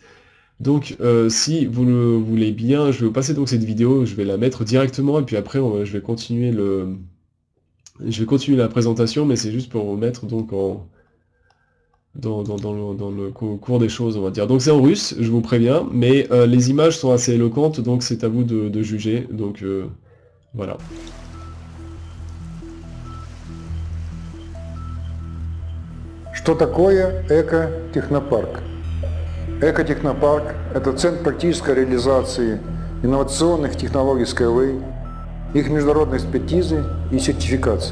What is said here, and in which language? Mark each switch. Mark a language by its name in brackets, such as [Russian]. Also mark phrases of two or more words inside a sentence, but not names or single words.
[French] Donc, si vous le voulez bien, je vais vous passer donc cette vidéo, je vais la mettre directement, et puis après, je vais continuer la présentation, mais c'est juste pour vous mettre donc dans le cours des choses, on va dire. Donc c'est en russe, je vous préviens, mais les images sont assez éloquentes, donc c'est à vous de juger. Donc voilà. [Russian] Что такое экотехнопарк? Экотехнопарк– это центр практической реализации инновационных технологий Skyway, их международной экспертизы и сертификации.